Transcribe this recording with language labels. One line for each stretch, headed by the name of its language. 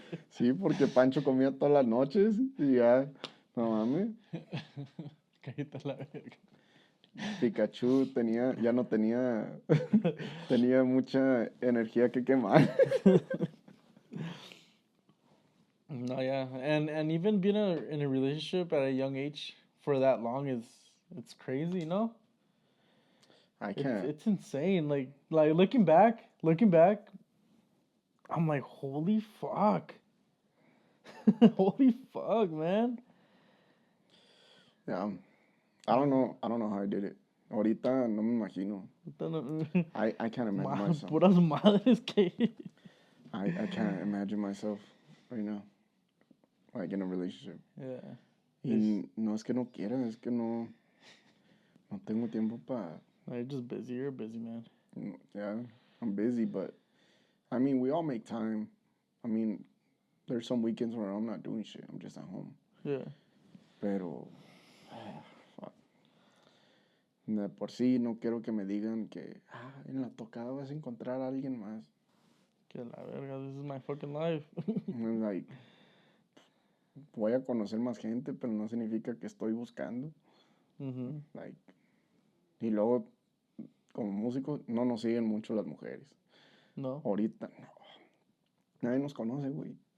Spanish: Sí, porque Pancho comía todas las noches y ya, no mames. Cállate la verga. Pikachu ya no tenía, tenía mucha energía que quemar.
English: No, yeah, and even being in a relationship at a young age for that long it's crazy. I can't. It's insane. Like looking back, I'm like, holy fuck, holy fuck, man. Yeah, I don't know how I did it.
Spanish: Ahorita no me imagino.
English: I can't imagine myself.
Spanish: Puras madres que.
English: I can't imagine myself right now, like in a relationship. Yeah.
Spanish: Y no es que no quiera, es que no tengo tiempo para.
English: You're just busy. You're a busy man. Yeah, I'm busy, but I mean, we all make time. I mean, there's some weekends where I'm not doing shit. I'm just at home. Yeah.
Spanish: Pero, fuck. De por sí no quiero que me digan que en la tocada vas a encontrar a alguien más. Que la verga,
English: this is my fucking life.
Spanish: Like, voy a conocer más gente, pero no significa que estoy buscando. Mm-hmm. Like, y luego como músicos, no nos siguen mucho las mujeres. No. Ahorita, no. Nadie nos conoce, güey.